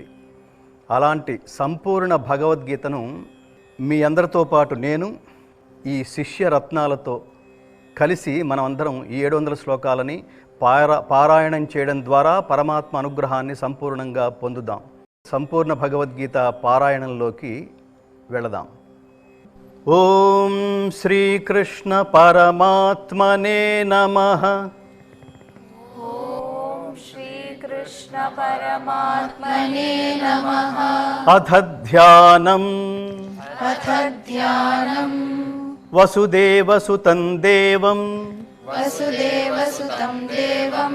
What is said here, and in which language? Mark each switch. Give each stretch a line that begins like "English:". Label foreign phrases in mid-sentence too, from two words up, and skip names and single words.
Telugu: అలాంటి సంపూర్ణ భగవద్గీతను మీ అందరితో పాటు నేను ఈ శిష్య రత్నాలతో కలిసి మనమందరం ఈ 700 శ్లోకాలని పారాయణం చేయడం ద్వారా పరమాత్మ అనుగ్రహాన్ని సంపూర్ణంగా పొందుదాం. సంపూర్ణ భగవద్గీత పారాయణంలోకి వెళదాం.
Sanskrit: ఓం శ్రీకృష్ణ పరమాత్మనే నమః. श्रीकृष्ण परमात्मने नमः. अथ ध्यानम् वसुदेवसुतं देवं वसुदेवसुतं देवं